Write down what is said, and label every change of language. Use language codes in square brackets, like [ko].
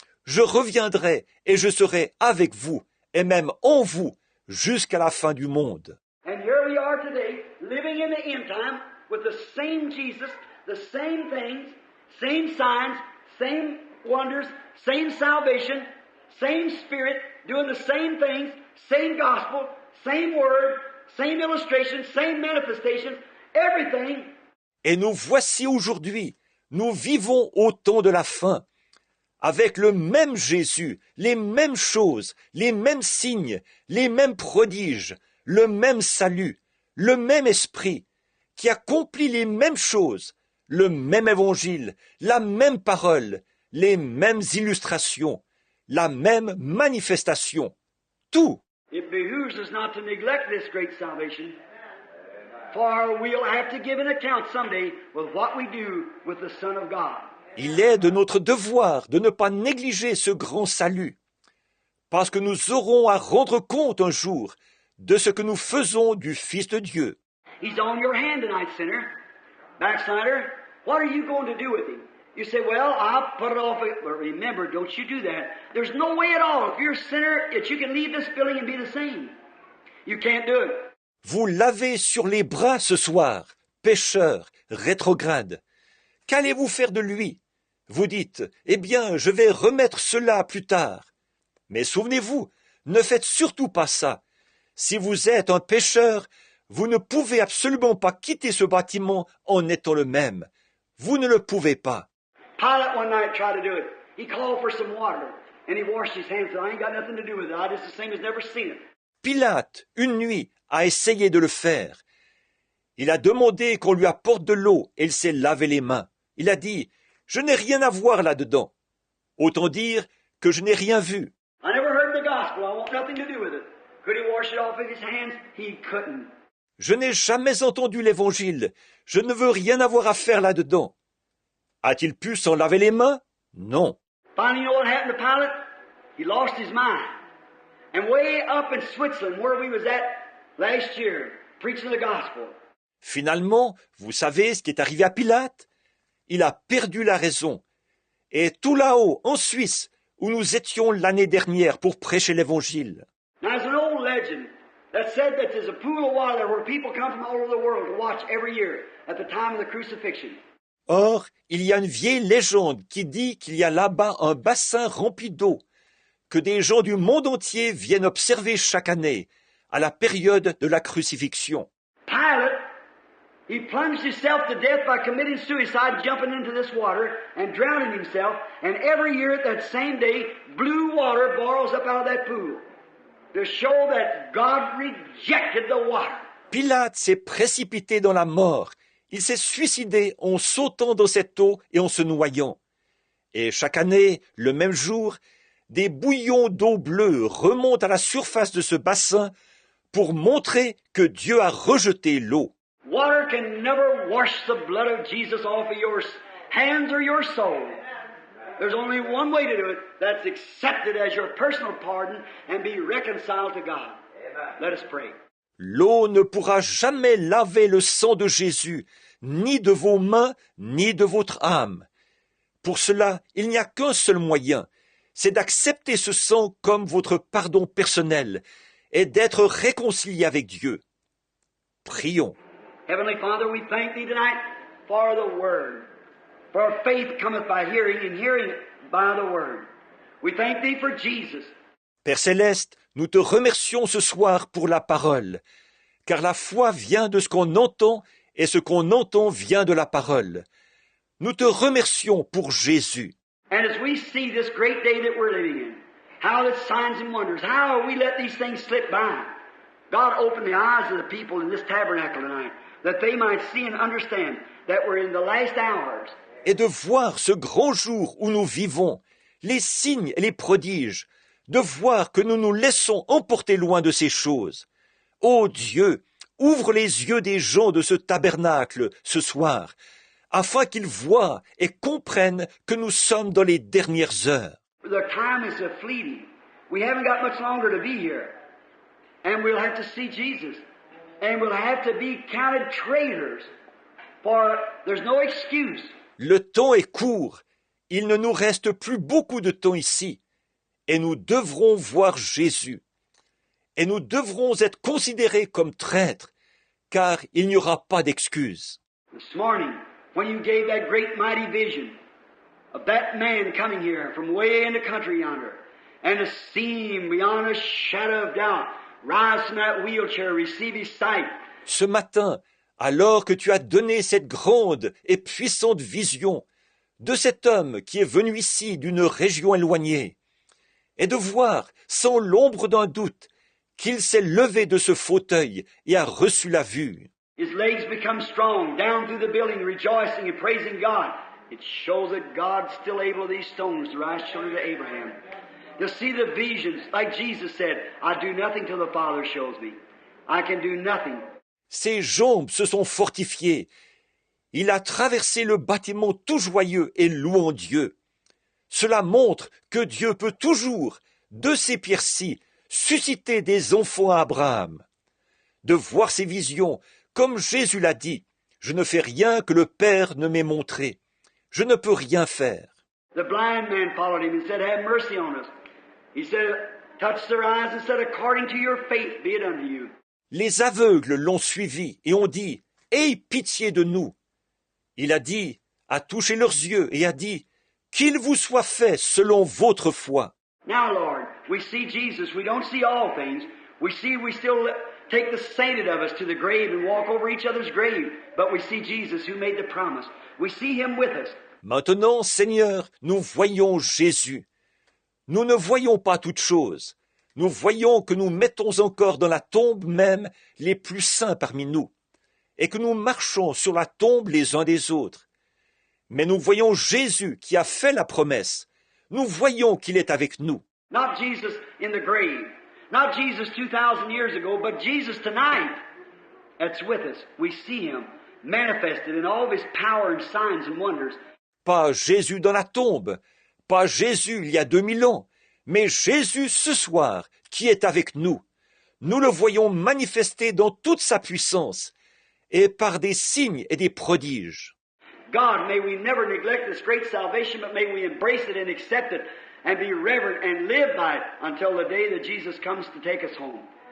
[fr] Je reviendrai et je serai avec vous, et même en vous, jusqu'à la fin du monde. » [en] And here we are today, living in the end time, with the same Jesus, the same things, same signs, same wonders, same salvation, same Spirit, doing the same things, same gospel, same word, same illustration, same manifestation, everything. [fr] Et nous voici aujourd'hui, nous vivons au temps de la fin, avec le même Jésus, les mêmes choses, les mêmes signes, les mêmes prodiges, le même salut, le même esprit, qui accomplit les mêmes choses, le même évangile, la même parole, les mêmes illustrations, la même manifestation, tout. [en] It behooves us not to neglect this great salvation, for we'll have to give an account someday with what we do with the Son of God. [fr] Il est de notre devoir de ne pas négliger ce grand salut, parce que nous aurons à rendre compte un jour de ce que nous faisons du Fils de Dieu. [en] He's on your hand tonight, sinner. Backslider, what are you going to do with him? You say, well, I'll put it off. But remember, don't you do that. There's no way at all, if you're a sinner, that you can leave this building and be the same. You can't do it. [fr] Vous l'avez sur les bras ce soir, pécheur, rétrograde. Qu'allez-vous faire de lui? Vous dites, eh bien, je vais remettre cela plus tard. Mais souvenez-vous, ne faites surtout pas ça. Si vous êtes un pécheur, vous ne pouvez absolument pas quitter ce bâtiment en étant le même. Vous ne le pouvez pas. [en] Pilate one night tried to do it. He called for some water, and he washed his hands. I ain't got nothing to do with it. I just the same as never seen it. [fr] Pilate, une nuit, a essayé de le faire. Il a demandé qu'on lui apporte de l'eau et il s'est lavé les mains. Il a dit, je n'ai rien à voir là-dedans. Autant dire que je n'ai rien vu. [en] I never heard the gospel. I want nothing to do with it. Could he wash it off with his hands? He couldn't. [fr] Je n'ai jamais entendu l'évangile. Je ne veux rien avoir à faire là-dedans. A-t-il pu s'en laver les mains? Non. [en] Finally, you know what happened to Pilate? He lost his mind. And way up in Switzerland, where we was at last year, preaching the gospel. [fr] Finalement, vous savez ce qui est arrivé à Pilate? Il a perdu la raison. Et tout là-haut, en Suisse, où nous étions l'année dernière pour prêcher l'évangile. [en] Now, there's an old legend that said that there's a pool of water where people come from all over the world to watch every year at the time of the crucifixion. [fr] Or, il y a une vieille légende qui dit qu'il y a là-bas un bassin rempli d'eau, que des gens du monde entier viennent observer chaque année, à la période de la crucifixion. [en] Pilate, he plunged himself to death by committing suicide, jumping into this water and drowning himself. And every year at that same day, blue water boils up out of that pool to show that God rejected the water. [fr] Pilate s'est précipité dans la mort. Il s'est suicidé en sautant dans cette eau et en se noyant. Et chaque année, le même jour, des bouillons d'eau bleue remontent à la surface de ce bassin pour montrer que Dieu a rejeté l'eau. [en] Water can never wash the blood of Jesus off of your hands or your soul. There's only one way to do it. That's accept it as your personal pardon and be reconciled to God. Let us pray. [fr] L'eau ne pourra jamais laver le sang de Jésus, ni de vos mains, ni de votre âme. Pour cela, il n'y a qu'un seul moyen, c'est d'accepter ce sang comme votre pardon personnel et d'être réconcilié avec Dieu. Prions. [en] Heavenly Father, we thank Thee tonight for the Word. For faith cometh by hearing, and hearing by the Word. We thank Thee for Jesus. [fr] Père Céleste, nous te remercions ce soir pour la parole, car la foi vient de ce qu'on entend et ce qu'on entend vient de la parole. Nous te remercions pour Jésus. [en] And as we see this great day that we're living in, how the signs and wonders, how we let these things slip by. God, open the eyes of the people in this tabernacle tonight, that they might see and understand that we're in the last hours. [fr] Et de voir ce grand jour où nous vivons, les signes et les prodiges, de voir que nous nous laissons emporter loin de ces choses. Ô Dieu, ouvre les yeux des gens de ce tabernacle ce soir, afin qu'ils voient et comprennent que nous sommes dans les dernières heures. [en] The time is fleeting. We haven't got much longer to be here. And we'll have to see Jesus. And we'll have to be counted traitors. For there's no excuse. [fr] Le temps est court. Il ne nous reste plus beaucoup de temps ici. Et nous devrons voir Jésus. Et nous devrons être considérés comme traîtres, car il n'y aura pas d'excuse. [en] This morning, when you gave that great mighty vision of that man coming here from way in the country yonder, and to see him beyond a shadow of doubt, rise from that wheelchair, receive his sight. [fr] Ce matin, alors que tu as donné cette grande et puissante vision de cet homme qui est venu ici d'une région éloignée, et de voir, sans l'ombre d'un doute, qu'il s'est levé de ce fauteuil et a reçu la vue. [en] His legs become strong, down through the building, rejoicing and praising God. It shows that God's still able these stones to rise children to Abraham. To see the visions, like Jesus said, I do nothing till the Father shows me. I can do nothing. [fr] Ses jambes se sont fortifiées. Il a traversé le bâtiment tout joyeux et louant Dieu. Cela montre que Dieu peut toujours, de ces pierres-ci, susciter des enfants à Abraham. De voir ces visions, comme Jésus l'a dit, je ne fais rien que le Père ne m'ait montré. Je ne peux rien faire. [en] The blind man followed him and said, have mercy on us. He said, touched their eyes and said, according to your faith be it unto you. [fr] Les aveugles l'ont suivi et ont dit, aie pitié de nous. Il a dit, a touché leurs yeux et a dit, qu'il vous soit fait selon votre foi. [en] Now, Lord, we see Jesus. We don't see all things. We still take the sainted of us to the grave and walk over each other's grave. But we see Jesus who made the promise. We see Him with us. [fr] Maintenant, Seigneur, nous voyons Jésus. Nous ne voyons pas toutes choses. Nous voyons que nous mettons encore dans la tombe même les plus saints parmi nous, et que nous marchons sur la tombe les uns des autres. Mais nous voyons Jésus qui a fait la promesse. Nous voyons qu'il est avec nous. [en] Not Jesus in the grave. Not Jesus 2,000 years ago, but Jesus tonight that's with us. We see Him manifested in all of His power and signs and wonders. [fr] Pas Jésus dans la tombe, pas Jésus il y a 2000 ans, mais Jésus ce soir qui est avec nous. Nous le voyons manifesté dans toute sa puissance et par des signes et des prodiges. [en] God, may we never neglect this great salvation, but may we embrace it and accept it and be reverent and live by it until the day that Jesus comes to take us home.